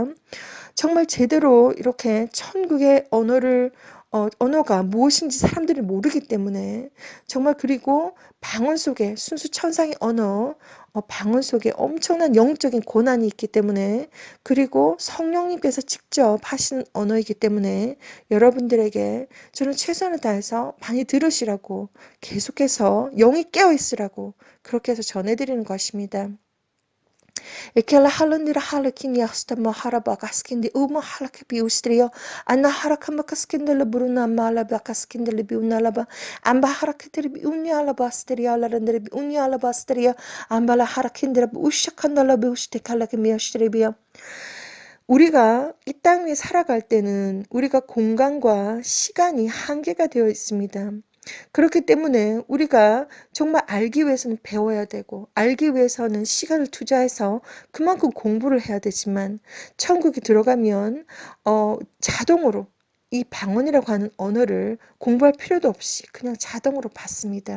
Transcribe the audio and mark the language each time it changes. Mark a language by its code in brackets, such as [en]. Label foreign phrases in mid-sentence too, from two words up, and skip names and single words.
[ko] 정말 제대로 이렇게 천국의 언어가 무엇인지 사람들이 모르기 때문에, 정말, 그리고 방언 속에 순수 천상의 언어, 방언 속에 엄청난 영적인 고난이 있기 때문에, 그리고 성령님께서 직접 하시는 언어이기 때문에, 여러분들에게 저는 최선을 다해서 많이 들으시라고, 계속해서 영이 깨어 있으라고 그렇게 해서 전해드리는 것입니다. Ekela halandira halakin yastama harabakaskindi uma halake biustrio anna harakambakaskindi lebruna mala bakaskindi lebiunalaba amba harakitiri biunyala bastria la rendere biunyala bastria amba la harakindira biushakanda la biustekala kemiastribia. 우리가 이 땅 위에 살아갈 때는 우리가 공간과 시간이 한계가 되어 있습니다. 그렇기 때문에 우리가 정말 알기 위해서는 배워야 되고 알기 위해서는 시간을 투자해서 그만큼 공부를 해야 되지만 천국에 들어가면 자동으로 이 방언이라고 하는 언어를 공부할 필요도 없이 그냥 자동으로 받습니다.